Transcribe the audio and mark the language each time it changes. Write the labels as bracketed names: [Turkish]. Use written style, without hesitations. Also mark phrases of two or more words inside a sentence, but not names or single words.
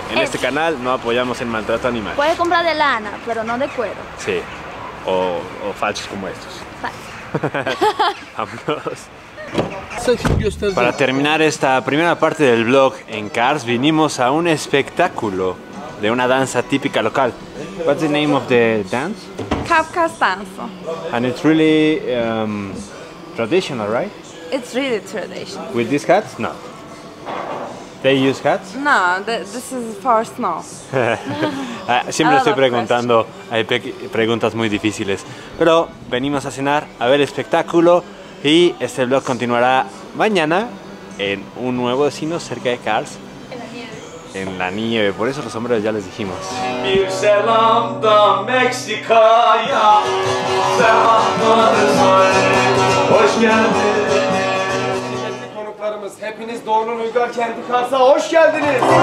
[Spanish] En este canal no apoyamos el maltrato animal. Puedes comprar de lana, pero no de cuero. Sí. O falsos como estos. Vámonos. Para terminar esta primera parte del vlog en Cars, vinimos a un espectáculo de una danza típica local. [English] What's the name of the dance? Kafkas dance. And it's really traditional, right? It's really traditional. With these hats? No. They use hats? No, this is for snow. [Spanish] Siempre estoy preguntando, hay preguntas muy difíciles. Pero venimos a cenar, a ver espectáculo y este vlog continuará mañana en un nuevo destino cerca de Cars. En la nieve. En la nieve, por eso los sombreros ya les dijimos. [Turkish] Bir selam da Meksika'ya, hoş geldin. Konuklarımız, hepiniz Doğu'nun Uygar Kenti Kars'a hoş geldiniz.